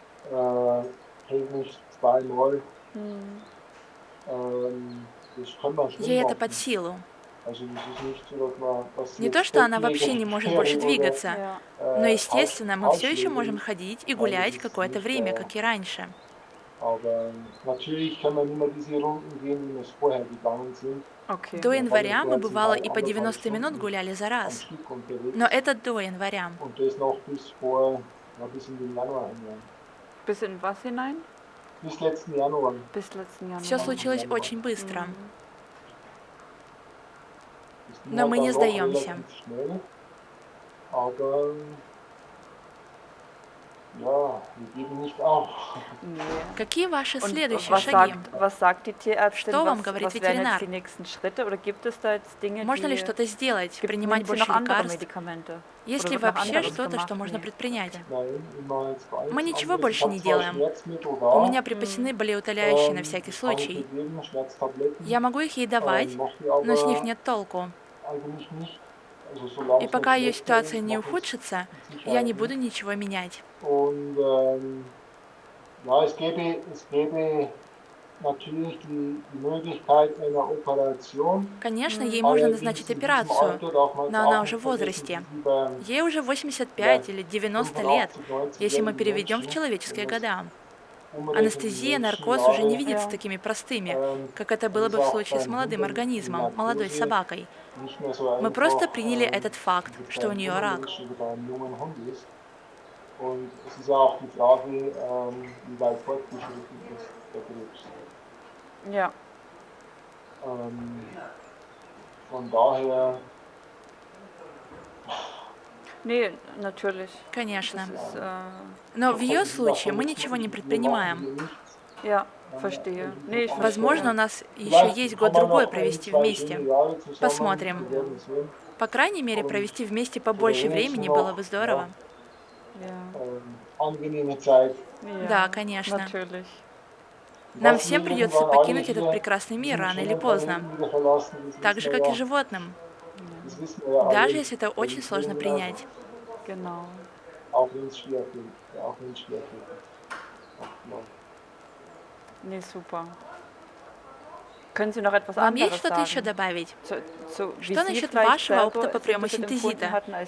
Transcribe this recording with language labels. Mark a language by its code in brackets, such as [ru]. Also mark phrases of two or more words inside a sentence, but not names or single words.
[de] Täglich zweimal. Das kann man schon [ru] Ей это [de] machen. [ru] под силу. [de] Also das ist nicht so, dass man das [ru] Не [de] jetzt [ru] то, что она [de] Bettlägerin [ru] вообще не может [de] wäre [ru] больше [de] oder, [ru] двигаться, [de] Ja. [ru] но, естественно, мы все еще [de] Hausschlägerin. [ru] можем ходить и гулять какое-то время, как и раньше. [de] Aber natürlich kann man nicht mehr diese Runden gehen, wie wir es vorher gegangen sind. Okay. [ru] До января мы, [de] jetzt [ru] бывало, [de] mal [ru] и по 90 [de] 1,5 [ru] минут [de] Stunden [ru] гуляли за [de] am [ru] раз. [de] Stück unterwegs. [ru] Но это до января. [de] Und das noch bis vor, ja, bis in den Januar hinein. Bis in was hinein? Bis letzten Januar. Bis letzten Januar. [ru] Все случилось очень быстро. [de] Das [ru] Но [de] ging [ru] мы [de] dann [ru] не [de] doch [ru] сдаемся. [de] relativ schnell. Aber ja, wir geben nicht auf. Nee. [ru] Какие ваши [de] Und [ru] следующие [de] was [ru] шаги? [de] was sagt die Tierärztin? [ru] Что вам [de] Was, [ru] говорит [de] was wären [ru] ветеринар? [de] jetzt die nächsten Schritte? Oder gibt es da jetzt Dinge, [ru] Можно ли [de] die... [ru] что-то сделать, принимать [de] Nimmt sie noch [ru] больше [de] andere [ru] лекарств? [de] Medikamente? [ru] Есть [de] Oder [ru] ли [de] wird noch [ru] вообще [de] anderes [ru] что-то, что [de] gemacht? [ru] можно [de] Nee. [ru] предпринять? [de] Nein, immer jetzt gar [ru] Мы [de] nichts [ru] ничего [de] anderes. [ru] больше [de] Ich hab [ru] не [de] zwar [ru] делаем. [de] Schmerzmittel [ru] У [de] da, [ru] меня припасены болеутоляющие на всякий [de] kann ich [ru] случай. [de] dir geben, Schmerztabletten, [ru] Я могу их ей давать, [de] mach die [ru] но с них [de] aber [ru] нет толку. [de] eigentlich nicht. Also solange [ru] И [de] es [ru] пока [de] nicht [ru] ее [de] schlechter [ru] ситуация [de] ist, [ru] не [de] mach ich's [ru] ухудшится, [de] mit [ru] я [de] Sicherheit [ru] не [de] nicht. [ru] буду ничего менять. [de] Und ja, es gäbe natürlich die Möglichkeit einer Operation. [ru] Конечно, ей можно [de] Allerdings [ru] назначить [de] in diesem [ru] операцию, [de] Alter darf man [ru] но [de] es [ru] она [de] auch [ru] уже [de] nicht [ru] в [de] vergessen, [ru] возрасте. [de] wie bei [ru] Ей уже 85 или 90 лет, [de] 85, 90 [ru] если мы [de] jährigen [ru] переведем в [de] Menschen, [ru] человеческие [de] wenn das [ru] года. Анестезия, наркоз уже не видятся [de] Ja. [ru] такими простыми, как это было бы в случае с молодым организмом, молодой собакой. Мы просто приняли этот факт, что у нее рак. [de] Und es ist ja auch die Frage, wie weit fortgeschritten ist der Krebs. Ja. Von daher, Nee, natürlich. [ru] Конечно. [de] Das ist, [ru] Но в ее случае мы ничего не предпринимаем. [de] ja, verstehe. Nee, ich [ru] Возможно, у [de] verstehe. [ru] нас еще есть год-другой провести вместе. Посмотрим. По крайней мере, провести вместе побольше времени было бы здорово. [de] Ja. Angenehme Zeit. [ru] Да, [de] Ja, [ru] конечно. [de] natürlich. [ru] Нам [de] Was [ru] всем [de] wir [ru] придется [de] irgendwann [ru] покинуть [de] alle [ru] этот [de] hier [ru] прекрасный мир [de] diesen [ru] рано или [de] schönen [ru] поздно, [de] Planeten wieder verlassen, das [ru] так [de] wissen [ru] же, [de] wir [ru] как и [de] ja. [ru] животным, [de] Das wissen wir ja alle. [ru] даже если это очень [de] Das [ru] сложно [de] wissen wir [ru] принять. [de] Genau. auch wenn es schwerfällt. Ja, auch wenn es schwerfällt. Oftmals. Nee, super. Können Sie noch etwas [ru] Вам есть [de] anderes [ru] что-то еще [de] sagen? [ru] добавить? [de] Wie [ru] Что [de] Sie [ru] насчет [de] vielleicht [ru] вашего [de] selber [ru] опыта по приему [de] Synthesit empfunden [ru] синтезита? [de] hatten, als Sie